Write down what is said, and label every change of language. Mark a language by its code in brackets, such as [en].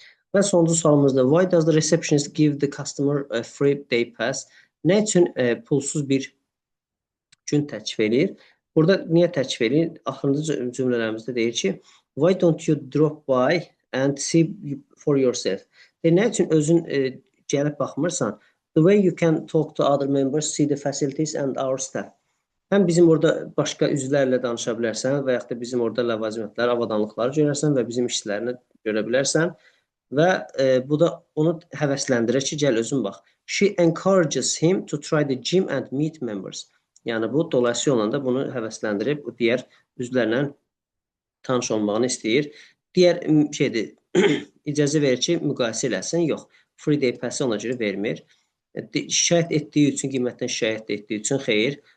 [az] Və sonuncu sualımızda, [en] why does the receptionist give the customer a free day pass? [az] Nə üçün pulsuz bir gün təklif edir? Burada niyə təklif edir? Axırıncı cümlələrimizdə deyir ki, [en] why don't you drop by and see for yourself? [az] Nə üçün özün gəlib baxmırsan? [en] The way you can talk to other members, see the facilities and our staff. [az] Həm bizim orada başqa üzvlərlə danışa bilərsən və yaxud da bizim orada ləvazimətləri, avadanlıqları görərsən və bizim işçilərini görə bilərsən. Və bu da onu həvəsləndirir ki, gəl özün bax. [en] She encourages him to try the gym and meet members. [az] Yəni bu dolayısıyla olanda bunu həvəsləndirib bu digər üzvlərlə tanış olmağını istəyir. Digər şeydir, icazə verir ki, müqayisə eləsin. Yox, free day pass-ı ona görə vermir. Şikayət etdiyi üçün, qiymətdən şikayət etdiyi üçün xeyr.